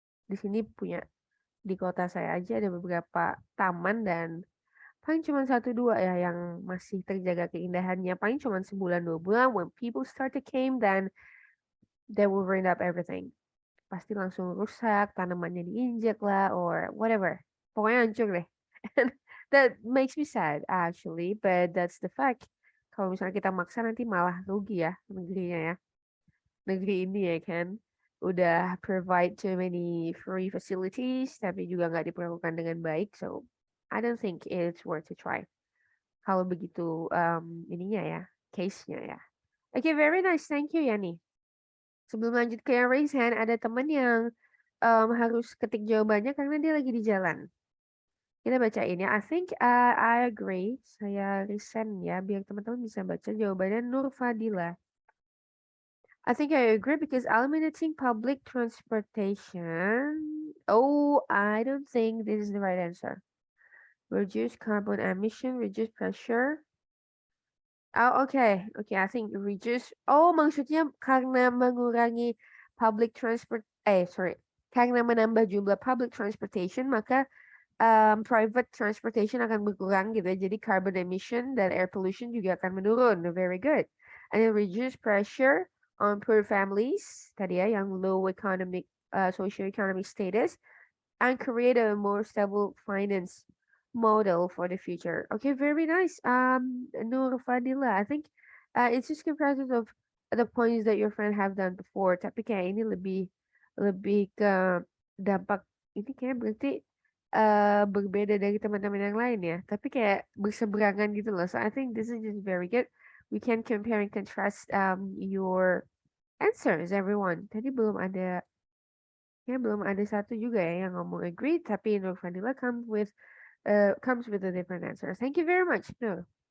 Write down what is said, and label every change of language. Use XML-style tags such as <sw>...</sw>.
<id>Di sini punya di kota saya aja ada beberapa taman dan paling cuma 1-2 ya yang masih terjaga keindahannya. Paling cuma sebulan 2 bulan.</id> <en>When people start to came, then they will ruin up everything.</en> <id>Pasti langsung rusak, tanamannya diinjak lah,</id> <en>or whatever.</en> <id>Pokoknya hancur deh.</id> <en>And that makes me sad actually, but that's the fact.</en> <id>Kalau misalnya kita maksa nanti malah rugi ya negerinya ya. Negeri ini ya kan. Udah</id> <en>provide too many free facilities,</en> <id>tapi juga nggak diperlakukan dengan baik.</id> <en>So, I don't think it's worth to try.</en> <id>Kalau begitu ininya ya, case-nya ya. Oke,</id> <en>very nice. Thank you</en> <id>Yani. Sebelum lanjut ke yang raise hand, ada teman yang harus ketik jawabannya karena dia lagi di jalan. Kita bacain ya.</id> <en>I think I agree.</en> <id>Saya resend ya biar teman-teman bisa baca jawabannya Nur Fadila.</id> <en>I think I agree because eliminating public transportation. Oh, I don't think this is the right answer. Reduce carbon emission, reduce pressure. Oh, okay. Okay, I think reduce. Oh,</en> <id>maksudnya karena mengurangi</id> <en>public transport. Sorry.</en> <id>Karena menambah jumlah public transportation, maka private transportation akan berkurang gitu ya. Jadi carbon emission dan air pollution juga akan menurun.</id> <en>Very good. And then reduce pressure on poor families.</en> <id>Tadi ya, yang low economic, socio-economic status.</id> <en>And create a more stable finance model for the future. Okay, very nice. Nur Fadila, I think it's just comprised of the points that your friend have done before.</en> <id>Tapi kayak ini lebih lebih ke dampak ini kayak berarti berbeda dari teman-teman yang lain ya. Tapi kayak berseberangan gitu loh.</id> <en>So I think this is just very good. We can compare and contrast your answers, everyone.</en> <id>Tadi belum ada ya belum ada satu juga ya yang ngomong agree, tapi Nur Fadila</id> <en>comes with a different answer. Thank you very much. No.</en>